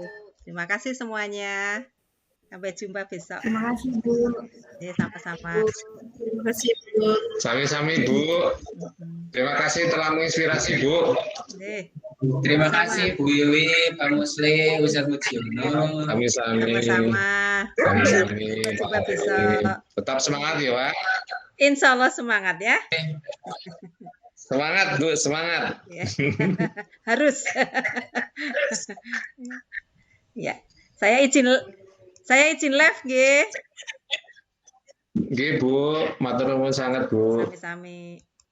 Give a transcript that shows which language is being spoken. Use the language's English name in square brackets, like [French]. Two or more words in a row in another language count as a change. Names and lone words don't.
[Indonesian] Terima kasih semuanya. Sampai jumpa besok. Terima kasih, Bu. Ya, sama-sama. Terima kasih, Bu. [Javanese] Sami-sami Bu. [Indonesian] Terima kasih telah menginspirasi Bu. Oke. Terima kasih Bu Wiwi, Pak Musli, Ustadz Mujiono. [Javanese] Sami-sami. [Indonesian] Sama-sama. [Javanese] Sami-sami. [Indonesian] Sampai jumpa besok. Tetap semangat ya Pak. [Arabic] إن شاء الله [Indonesian] semangat ya. Semangat Bu, semangat. Ya. Harus. Ya, saya izin live nggih. [Javanese] Nggih Bu, matur nuwun sangat Bu. Sami-sami.